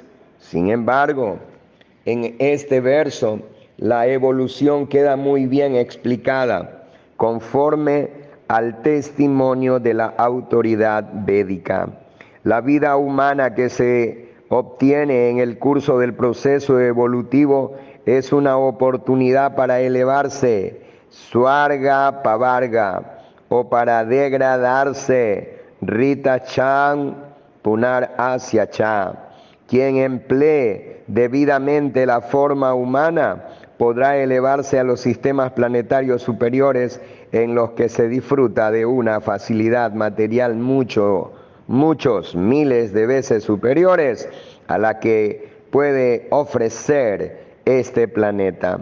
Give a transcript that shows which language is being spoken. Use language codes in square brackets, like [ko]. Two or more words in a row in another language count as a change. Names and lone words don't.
[es] Sin embargo, en este verso, la evolución queda muy bien explicada, conforme al testimonio de la autoridad védica. La vida humana que se obtiene en el curso del proceso evolutivo es una oportunidad para elevarse, [sa] स्वर्ग पवर्ग, [es] o para degradarse, [sa] रिता चन् पुनर् अस्य च. [es] Quien emplee debidamente la forma humana podrá elevarse a los sistemas planetarios superiores, en los que se disfruta de una facilidad material muchos miles de veces superiores a la que puede ofrecer este planeta.